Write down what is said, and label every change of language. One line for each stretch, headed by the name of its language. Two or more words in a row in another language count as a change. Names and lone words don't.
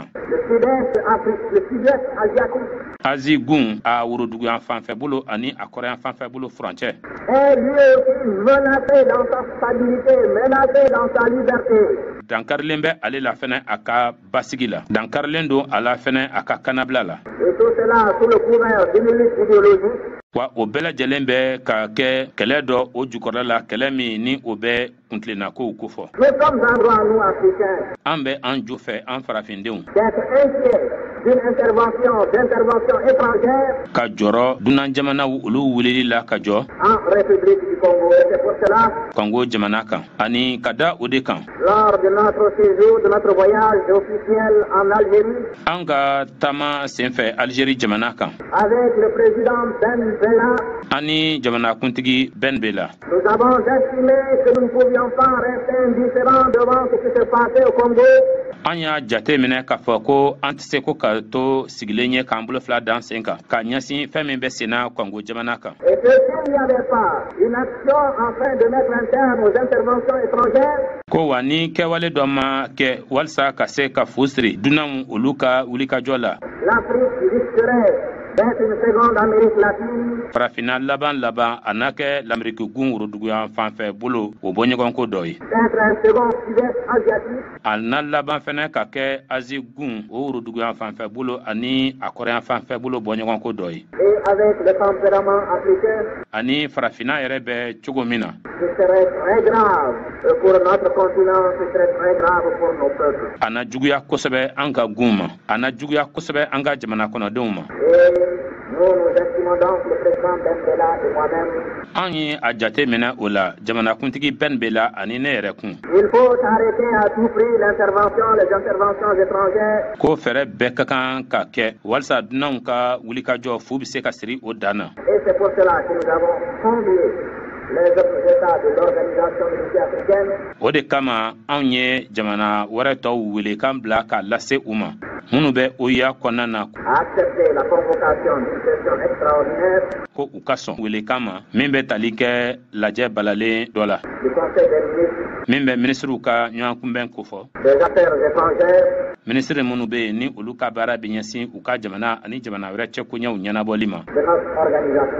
French: le sud-est Afrique, le sud-est asiatique
Bambara: Azi gun a woroduguyan fanfɛ bolo ani a kɔrɔyan fanfɛ bolo furancɛ
French: est lui aussi menacé dans sa stabilité, menacé dans sa liberté.
Bambara: dankarilen bɛ ale la fɛnɛ a ka basigi la dankarilen don a la fɛnɛ a ka kanabila la
French: Et tout cela sous le couvert d'une lutte idéologique.
Bambara: wa o bɛɛ lajɛlen bɛ ka kɛ kɛlɛ dɔ o jukɔrɔla la kɛlɛ min ni o bɛ kuntilennakow kofɔ
French: Nous sommes en droit, nous, Africains,
Bambara: an bɛ an jo fɛ an farafindenw
French: d'être inquiets d'une d'intervention étrangère
Bambara: ka jɔrɔ dunan jamanaw olu wulili la ka jɔ
French: en République du Congo. Et c'est pour cela,
Bambara: Congo jamana kan ani ka da o de kan
French: lors de notre séjour, de notre voyage officiel en Algérie,
Bambara: an ka taama senfɛ Algérie jamana kan
French: avec le président Ben Bella,
Bambara: ani jamanakuntigi Ben Bella
French: nous avons estimé que nous ne pouvions pas rester indifférents devant ce qui se passait au Congo.
Bambara: an y'a jate minɛ k'a fɔ ko an tɛ se ko ka to sigilen ye k'an bolo fila dan sen kan ka ɲɛsin fɛn min bɛ senna Congo jamana kan
French: Et que s'il n'y avait pas une action afin de mettre un terme aux interventions étrangères,
Bambara: ko wa ni kɛwale dɔ ma kɛ walisa ka se ka fu siri dunanw olu ka wulikajɔ la
French: l'Afrique risquerait d'être une seconde Amérique latine,
Bambara: farafinna laban a n'a kɛ l'Amérique gun woroduguyan fanfɛ bolo o bɔɲɔgɔnko dɔ ye
French: d'être un second sud-est asiatique,
Bambara: a na laban fɛnɛ ka kɛ Azi gun o woroduguyan fanfɛ bolo ani a kɔrɔyan fanfɛ bolo bɔɲɔgɔnko dɔ ye
French: et avec le tempérament africain,
Bambara: ani farafinna yɛrɛ bɛ cogo min na
French: ce serait très grave pour notre continent, ce serait très grave pour nos peuples.
Bambara: a na juguya kosɛbɛ an ka gun ma a na juguya kosɛbɛ an ka jamana kɔnɔdenw ma
French: Et nous estimons donc le président Ben Bella et moi-même,
Bambara: an ye a jate minɛ o la jamanakuntigi Ben Bella ani ne yɛrɛ kun
French: il faut arrêter à tout prix les interventions étrangères.
Bambara: ko fɛrɛ bɛɛ ka kan ka kɛ walisa dunanw ka wulikajɔ fu bɛ se ka siri o dan na
French: Et c'est pour cela que nous avons convié les autres États de l'Organisation unitaire africaine
Bambara: o de kama anw ye jamana wɛrɛ tɔw wele k'an bila k'a lase u ma minnu bɛ OUA kɔnɔna na
French: à accepter la convocation d'une session extraordinaire
Bambara: ko u ka sɔn welekan ma min bɛ tali kɛ lajɛ balalen dɔ la
French: du Conseil des ministres
Bambara: min bɛ minisiriw ka ɲɔgɔn kunbɛn kofɔ
French: des Affaires étrangères
Bambara: minisiri minnu bɛ yen ni olu ka baara bɛ ɲɛsin u ka jamana ani jamana wɛrɛ cɛkoɲɛw ɲɛnabɔli ma
French: de notre organisation